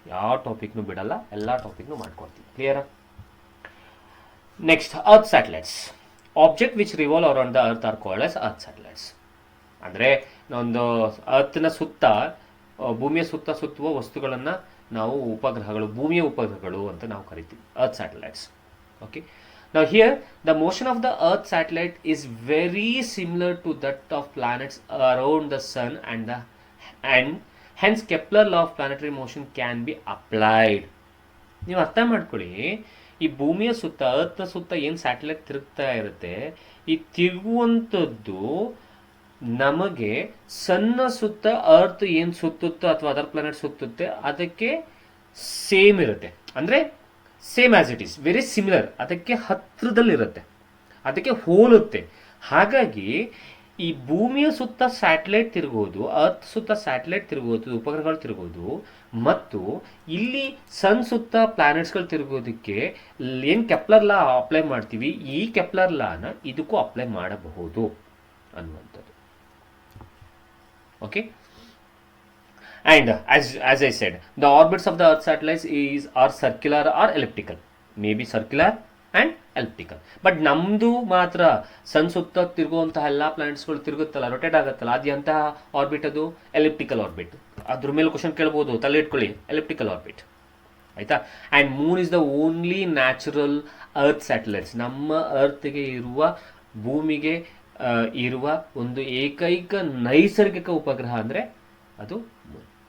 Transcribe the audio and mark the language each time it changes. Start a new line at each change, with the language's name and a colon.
Kannada: ಯಾವ ಟಾಪಿಕ್ನು ಬಿಡಲ್ಲ, ಎಲ್ಲ ಟಾಪಿಕ್ನು ಮಾಡ್ಕೊಡ್ತೀವಿ. ಕ್ಲಿಯರಾ? Next, earth satellites.
English: Object which revolve around the earth are called as earth satellites.
Kannada: ಅಂದರೆ ಒಂದು ಅರ್ತ್ನ ಸುತ್ತ, ಭೂಮಿಯ ಸುತ್ತುವ ವಸ್ತುಗಳನ್ನು ನಾವು ಉಪಗ್ರಹಗಳು, ಭೂಮಿಯ ಉಪಗ್ರಹಗಳು ಅಂತ ನಾವು ಕರಿತೀವಿ, earth satellites. Okay.
English: Now here the motion of the earth satellite is very similar to that of planets around the sun and hence Kepler law of planetary motion can be applied.
Kannada: ನೀವು ಅರ್ಥ ಮಾಡ್ಕೊಳ್ಳಿ, ಈ ಭೂಮಿಯ ಸುತ್ತ, ಅರ್ತ್ನ ಸುತ್ತ ಏನು satellite ತಿರುಗ್ತಾ ಇರುತ್ತೆ, ಈ ತಿರುಗುವಂಥದ್ದು ನಮಗೆ ಸಣ್ಣ ಸುತ್ತ ಅರ್ತ್ ಏನು ಸುತ್ತುತ್ತೋ ಅಥವಾ ಅದರ್ ಪ್ಲಾನೆಟ್ ಸುತ್ತುತ್ತೆ ಅದಕ್ಕೆ ಸೇಮ್ ಇರುತ್ತೆ. ಅಂದರೆ
English: same as it is, very similar,
Kannada: ಅದಕ್ಕೆ ಹತ್ತಿರದಲ್ಲಿರುತ್ತೆ, ಅದಕ್ಕೆ ಹೋಲುತ್ತೆ. ಹಾಗಾಗಿ ಈ ಭೂಮಿಯ ಸುತ್ತ ಸ್ಯಾಟಲೈಟ್ ತಿರುಗೋದು, ಅರ್ತ್ ಸುತ್ತ ಸ್ಯಾಟಲೈಟ್ ತಿರುಗೋದು, ಉಪಗ್ರಹಗಳು ತಿರುಗೋದು, ಮತ್ತು ಇಲ್ಲಿ ಸನ್ ಸುತ್ತ ಪ್ಲಾನೆಟ್ಸ್ಗಳು ತಿರುಗೋದಕ್ಕೆ ಏನು ಕೆಪ್ಲರ್ ಲಾ ಅಪ್ಲೈ ಮಾಡ್ತೀವಿ, ಈ ಕೆಪ್ಲರ್ ಲಾನ ಇದಕ್ಕೂ ಅಪ್ಲೈ ಮಾಡಬಹುದು ಅನ್ನುವಂಥದ್ದು. Okay.
English: And as I said, the orbits of the Earth satellites are circular or elliptical, maybe circular and elliptical.
Kannada: But ನಮ್ಮದು ಮಾತ್ರ ಸನ್ ಸುತ್ತ ತಿರುಗುವಂತಹ ಎಲ್ಲ ಪ್ಲಾನೆಟ್ಸ್ಗಳು ತಿರುಗುತ್ತಲ್ಲ, ರೊಟೇಟ್ ಆಗುತ್ತಲ್ಲ, ಅದು ಎಂತಹ ಆರ್ಬಿಟ್, ಅದು ಎಲಿಪ್ಟಿಕಲ್ ಆರ್ಬಿಟ್. ಅದ್ರ ಮೇಲೆ ಕ್ವಶನ್ ಕೇಳ್ಬೋದು, ತಲೆ ಇಟ್ಕೊಳ್ಳಿ, ಎಲಿಪ್ಟಿಕಲ್ ಆರ್ಬಿಟ್, ಆಯ್ತಾ.
English: And moon is the only natural earth satellites.
Kannada: ನಮ್ಮ ಅರ್ತ್ಗೆ ಇರುವ, ಭೂಮಿಗೆ ಇರುವ ಒಂದು ಏಕೈಕ ನೈಸರ್ಗಿಕ ಉಪಗ್ರಹ ಅಂದರೆ ಅದು ಮೂನ್.